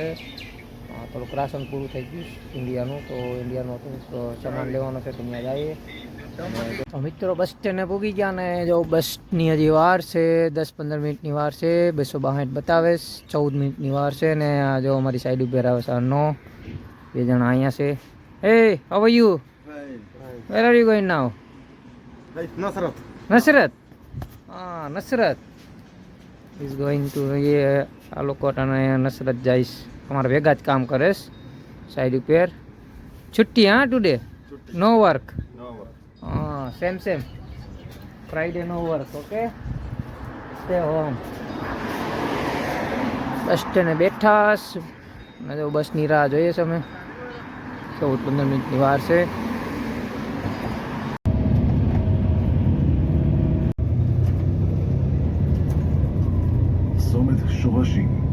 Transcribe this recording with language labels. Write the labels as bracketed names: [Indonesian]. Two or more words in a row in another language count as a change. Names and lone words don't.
[Gujarati] થોડુંક રાશન પૂરું થઈ ગયું ઇન્ડિયાનું, તો ઇન્ડિયાનું થોડુંક સામાન લેવાનો છે, તો ત્યાં જઈએ. તો મિત્રો [English] bus stand [Gujarati] પૂગી ગયા ને જો બસની હજી વાર છે, 10-15 મિનિટની વાર છે. 262 બતાવે, 14 મિનિટની વાર છે. ને આ જો અમારી સાઈડ ઉપર આવે છે 2 જણા અહીંયા છે. [English] Hey, how are you? Where are you going now? Nasrat. Nasrat. Nasrat is going to [Gujarati] આ લોકો નસરત જઈશ. અમારા ભેગા જ કામ કરે છે સાઈડ ઉપર. છુટ્ટી હા ટુડે? [English] No work. Same Friday no work. Okay, stay home. bus stand [Gujarati] બેઠા અને જો બસની રાહ જોઈએ છે અમે. 14-15 મિનિટની વાર છે. [Hebrew] צומת שורשים.